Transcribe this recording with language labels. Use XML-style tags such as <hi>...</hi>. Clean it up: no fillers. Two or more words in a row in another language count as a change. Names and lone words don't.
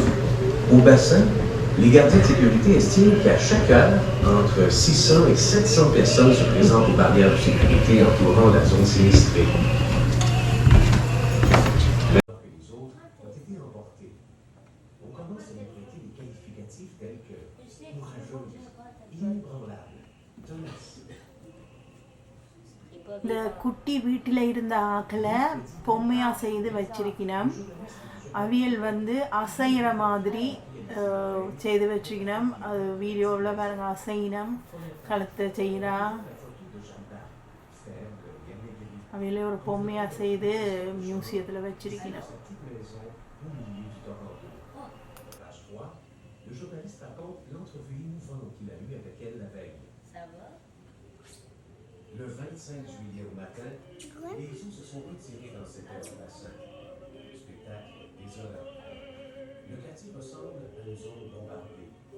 <fr>Au bassin, les gardiens de sécurité estiment qu'à chaque heure, entre 600 et 700 personnes se présentent aux barrières de sécurité entourant la zone sinistrée. On commence à lui prêter des qualificatifs tels que courageuse, inébranlable, tenace.</fr> <ta>இந்த குட்டி வீட்டில் இருந்த ஆக்களை பொம்மையாக செய்து வச்சிருக்கணும். அவியல் வந்து அசைகிற மாதிரி செய்து வச்சுக்கணும். அது வீடியோவில் பாருங்க, அசைனம் கழுத்தை செய்கிறா. அவியலே ஒரு பொம்மையாக செய்து மியூசியத்தில் வச்சிருக்கணும்.</ta> <fr>Le journaliste raconte l'entrevue émouvante qu'il a eue avec elle la veille. Le 25 juillet au matin, les eaux se sont retirées dans cette du bassin. Le spectacle est désolant. Le quartier ressemble à une zone bombardée.</fr>